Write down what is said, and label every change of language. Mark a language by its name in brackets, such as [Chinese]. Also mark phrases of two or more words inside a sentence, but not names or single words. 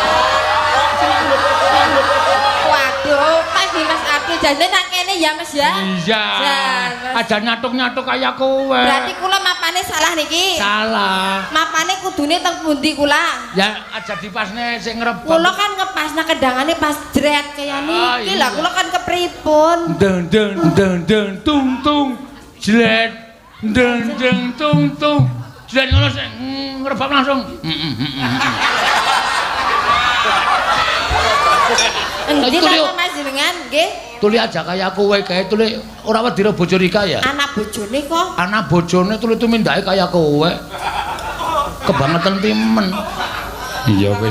[Javanese] Waduh, pas Mas Abdul janjane nak kene ya Mas ya. Iya. Aja nyatuk-nyatuk kaya kowe. Berarti kula mapane salah niki. Salah. Mapane kudune teng pundi kula? Ya aja dipasne sing ngrebab. Kula kan ngepasna kendangane pas jret kaya niki lah kula kan kepripun? Deng deng deng deng tung tung jlet deng deng tung tung jlet ngono sing ngrebab langsung. Endi ta Mas jenengan nggih? Tuli aja kaya kowe kae tuli ora wedi ro bojo Rika ya. Anak bojone kok. Anak bojone tuli tumindake kaya kowe. Kebangetan timen. Iya wis.